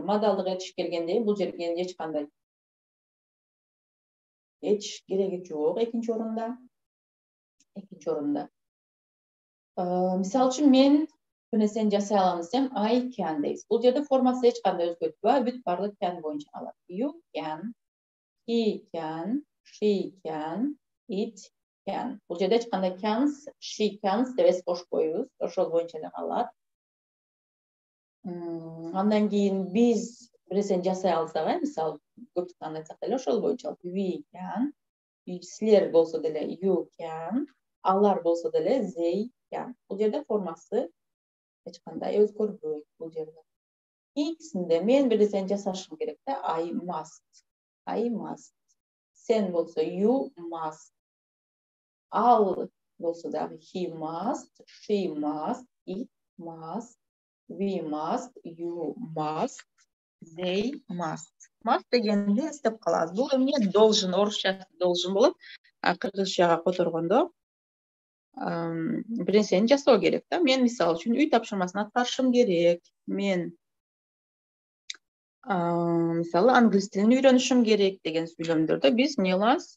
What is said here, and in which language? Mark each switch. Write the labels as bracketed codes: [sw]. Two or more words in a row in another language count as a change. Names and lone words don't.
[ky] Модалдык этиш келгенде бул жерге эч кандай эч кереги жок. Экинчи орунда. Мисалы үчүн мен бир нерсени жасай алам десем, [en] I can дейбиз. [ky] Бул жерде формасы эч кандай өзгөртпөйт, бүт баардык can боюнча калат. [en] You can, he can, she can, it can. [ky] Бул жерде эч кандай [en] cans, she cans [ky] деп эс кошпойбуз. Ошол боюнча эле калат. Андан кийин биз бир нерсени жасай алсак, мисалы, көптүктөн айтсак деле ошол боюнча [en] we can, [ky] силер болсо деле [en] you can, [ky] алар болсо деле [en] they can. [ky] Бул жерде формасы эч кандай өзгөрбөйт бул жерде. Кийинкисинде мен бир нерсени жасашым керек да, [en] I must. [ky] Сен болсо [en] you must. [ky] Ал болсо дагы [en] he must, she must, it must, we must, you must, they must. [ky] Must дегенди эстеп калабыз. Бул эмне? Должен, орусчасы должен болот. Кыргызчага которгондо бир нерсени жасоо керек да. Мен мисалы үчүн үй тапшырмасын аткарышым керек. Мен мисалы англис тилин үйрөнүшүм керек деген сүйлөмдөрдө биз эмне кылабыз?